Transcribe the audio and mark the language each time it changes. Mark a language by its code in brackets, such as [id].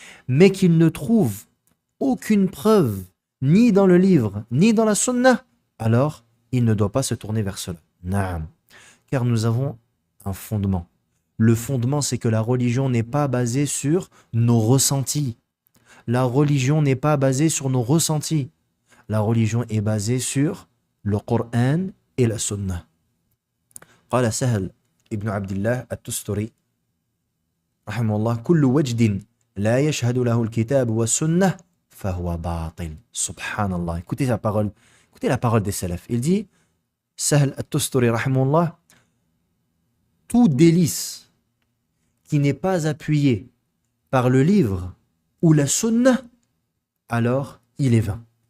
[fr] Mais qu'il ne trouve aucune preuve, ni dans le livre, ni dans la sunna, alors il ne doit pas se tourner vers cela. Naam. Car nous avons un fondement. Le fondement, c'est que la religion n'est pas basée sur nos ressentis. La religion n'est pas basée sur nos ressentis. La religion est basée sur le Coran et la sunna. [ar] قال سهل ابن عبد الله التستري رحمه الله كل وجد لا يشهد له الكتاب والسنة فهو باطل. Subhanallah. [fr] Écoutez la parole des salafs. Il dit, Sahl al-Tusturi rahimahullah, tout délice qui n'est pas appuyé par le livre ou la sunna, alors il est vain.